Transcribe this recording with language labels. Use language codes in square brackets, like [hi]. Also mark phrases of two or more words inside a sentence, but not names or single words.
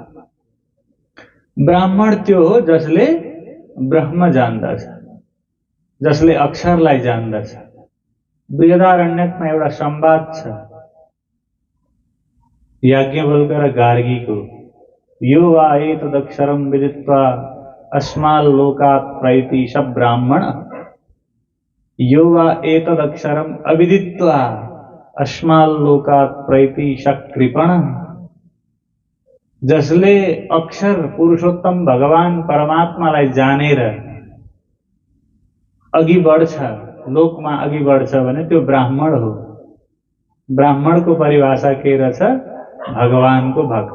[ne] ब्राह्मण त्यो हो जसले ब्रह्म जान्दछ, जसले अक्षरलाई जान्दछ। बृहदारण्यकमा एउटा संवाद छ याज्ञवल्क्य र गार्गीको। [sa] यो वा एतदक्षरं विदित्वा अस्माल् लोकात् प्रैति स ब्राह्मण, यो वा एतदक्षरं अविदित्वा अस्माल् लोकात् प्रैति स कृपण। [ne] जसले अक्षर पुरुषोत्तम भगवान परमात्मालाई जानेर अघि बढ्छ, लोकमा अघि बढ्छ भने त्यो ब्राह्मण हो। ब्राह्मणको परिभाषा के रहेछ? भगवानको भक्त।